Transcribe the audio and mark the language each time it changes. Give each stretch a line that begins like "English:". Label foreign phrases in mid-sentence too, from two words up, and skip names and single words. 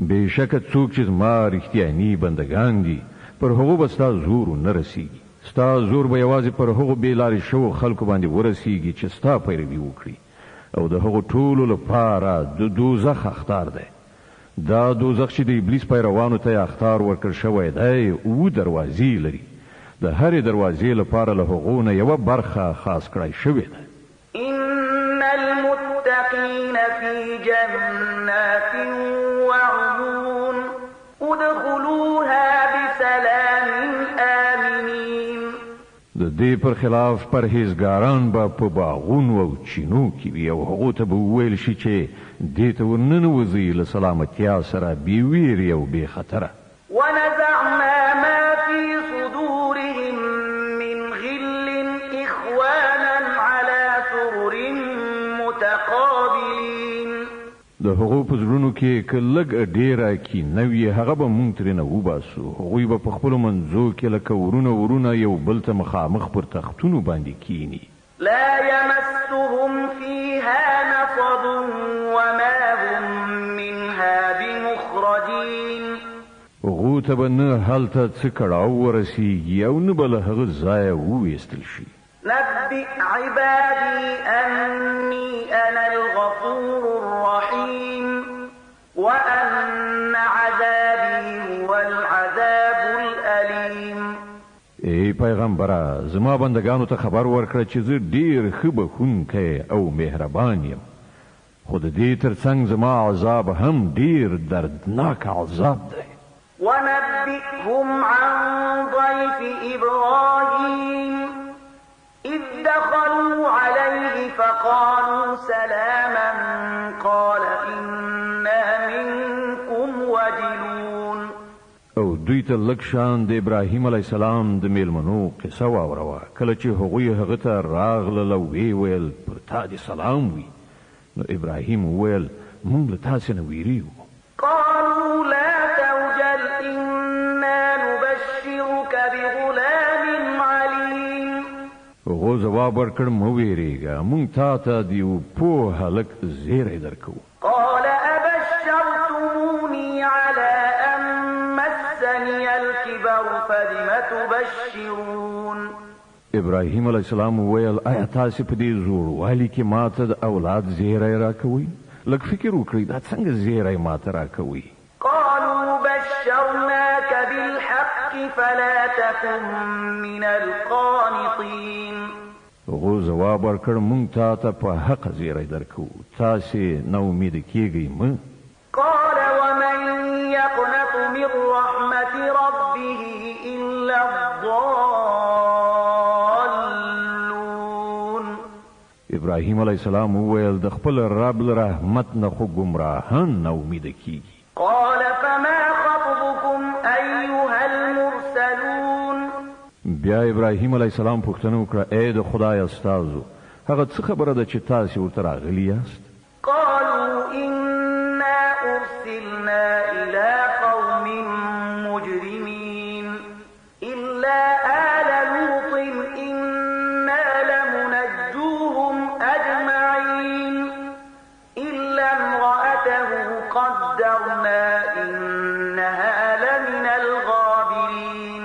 Pashto: بشک څوک چې ما رښتیاني بندگان دي پر هغه به ستا زور نه رسیږي ستا زور به یوازې پر هغه بیلارې شو خلکو باندې ورسیږي چې ستا پیروي وکړي او د هغه ټولو لپاره د دوزخ اختار دی دا دوزخ چې د ابلیس پیروانو ته اختار ورکړ شوی دی او دروازې لري د هرې دروازې لپاره له هغو نه یوه برخه خاص کړای شوې ده
Arabic: إن المتقين في جنات وعيون ادخلوها بسلام آمنين
Pashto: د دې پر خلاف پرهیزګاران به په باغونو او چینو کې وي او هغو ته به وویل شي چې دې ته ورننوځئ له سلامتیا سره بې ویرې او بې خطره
Arabic: ونزعنا ما في صدورهم من غل إخوانا على سرر متقابلين
Pashto: د هغو په زړونو کې که لږ ډېره کینه وي هغه به موږ ترېنه وباسو هغوی به په خپلو منځو کې لکه ورونه یو بل ته مخامخ پر تختونو باندې کینی
Arabic: لا يمسهم فيها نصب وما هم منها بمخرجين
Pashto: هغو ته به نه هلته څه کړاو ورسیږي او نه به له هغه ځایه وویستل شي
Arabic: نبئ عبادي أني أنا الغفور الرحيم وأن عذابي هو العذاب الأليم
Pashto: ای پیغمبره زما بندگانو ته خبر ورکړه چې زه ډیر ښه بخښونکی او مهربان یم خو د دې ترڅنګ زما عذاب هم ډیر دردناک عذاب دی
Arabic: ونبئهم عن ضيف إبراهيم إذ دخلوا عليه فقالوا سلاما قال إنا منكم وجلون
Pashto: او دوی ته لږ شان د ابراهیم
Arabic: علیه السلام
Pashto: د میلمنو قصه واوروه کله چې هغوی هغه ته راغلل او ویې ویل پر تا دې سلام وي نو ابراهیم وویل موږ له تاسې نه ویریږو
Arabic: قالوا لا توجل إنا نبشرك بغلام عليم
Pashto: هغو ځواب ورکړ مه ویرېږه موږ تا ته د یو پوه هلک زیری درکوو
Arabic: قال أبشرتموني على أن مسني الكبر فبم تبشرون
Pashto: ابراهیم
Arabic: علیه السلام
Pashto: وویل آیا تاسې په دې زوړوالي کې ماته د اولاد زیری راکوئ لږ فکر وکړئ دا څنګه زیری ماته راکوئ
Arabic: قالوا بشرناك بالحق فلا تكن من القانطين
Pashto: هغو ځواب ورکړ موږ تا ته په حق زیری درکوو تاسې نا امیده کیږئ مه
Arabic: قال ومن يقنط من رحمة ربه إلا الضالون
Pashto: ابراهیم
Arabic: علیه السلام
Pashto: وویل د خپل رب له رحمت نه خو ګمراهان نا امیده کیږي
Arabic: قال فما خطبكم أيها المرسلون
Pashto: بیا ابراهیم
Arabic: علیه السلام
Pashto: پوښتنه وکړه ای د خدای استازو هغه څه خبره ده چې تاسې ورته راغلي یاست
Arabic: قالوا إنا أرسلنا إلى قوم مجرمين إلا آل لوط إنا لمنجوهم أجمعين إلا امرأته قدرنا إنها لمن الغابرين